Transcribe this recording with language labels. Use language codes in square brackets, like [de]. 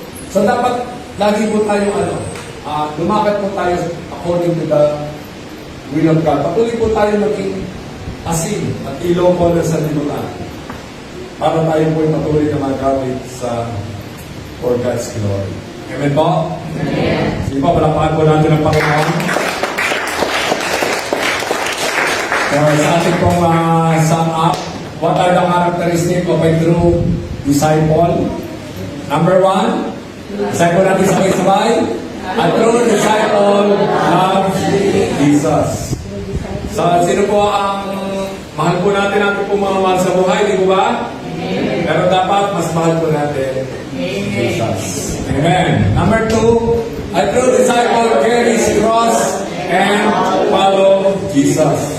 [tl] So dapat lagi po tayong lumakad po tayo [en] according to the will of God. [tl] Patuloy po tayo maging asin at ilaw po ng sanlibutan para tayo po ay patuloy na magamit sa [en] for God's glory. [tl] Amen po? Amen. Sige po, palakpakan po natin ang Panginoon. So, sa ating pong sum up, [en] what are the characteristics of a true disciple? [tl] Number 1, disciple natin sabay-sabay. [en] A true disciple loves Jesus. [tl] So, sino po ang mahal po natin po mga mahal sa buhay, di po ba? Amen. Pero dapat mas mahal po natin Jesus. Amen. [en] Number 2, a true disciple carries his cross and follow Jesus.